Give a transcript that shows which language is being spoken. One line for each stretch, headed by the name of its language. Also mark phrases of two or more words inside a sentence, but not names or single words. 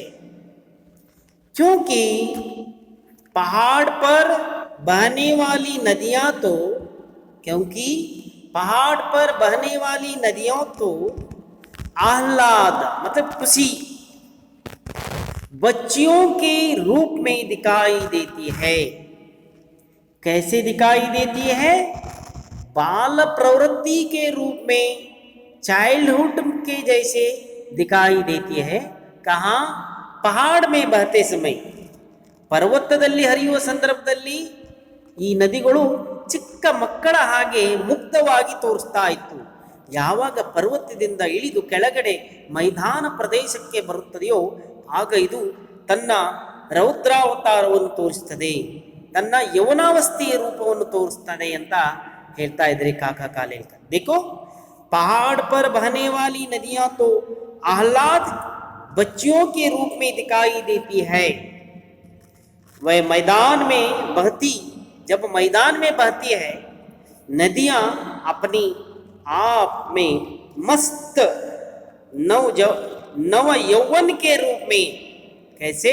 Hindi: क्योंकि पहाड़ पर बहने वाली नदियां तो आह्लाद मतलब खुशी, बच्चियों के रूप में दिखाई देती है। कैसे दिखाई देती है? बाल प्रवृत्ति के रूप में, चाइल्डहुड के जैसे दिखाई देती है। कहाँ? पहाड़ में बहते समय।
Kannada: ಪರ್ವತದಲ್ಲಿ ಹರಿಯುವ ಸಂದರ್ಭದಲ್ಲಿ ಈ ನದಿಗಳು ಚಿಕ್ಕ ಮಕ್ಕಳ ಹಾಗೆ ಮುಕ್ತವಾಗಿ ತೋರಿಸ್ತಾ ಇತ್ತು. ಯಾವಾಗ ಪರ್ವತದಿಂದ ಇಳಿದು ಕೆಳಗಡೆ ಮೈದಾನ ಪ್ರದೇಶಕ್ಕೆ ಬರುತ್ತದೆಯೋ ಆಗ ಇದು ತನ್ನ ರೌದ್ರಾವತಾರವನ್ನು ತೋರಿಸ್ತದೆ, ತನ್ನ ಯೌವನಾವಸ್ಥೆಯ ರೂಪವನ್ನು ತೋರಿಸ್ತದೆ ಅಂತ ಹೇಳ್ತಾ ಇದ್ರಿ ಕಾಕಾ ಕಾಲೇಲ್ಕರ್.
Hindi: देखो पहाड़ पर बहने वाली नदियां तो आह्लाद बच्चियों के रूप में दिखाई देती है। वह मैदान में बहती, जब मैदान में बहती है नदियां अपनी आप में मस्त नव यौवन के रूप में, कैसे?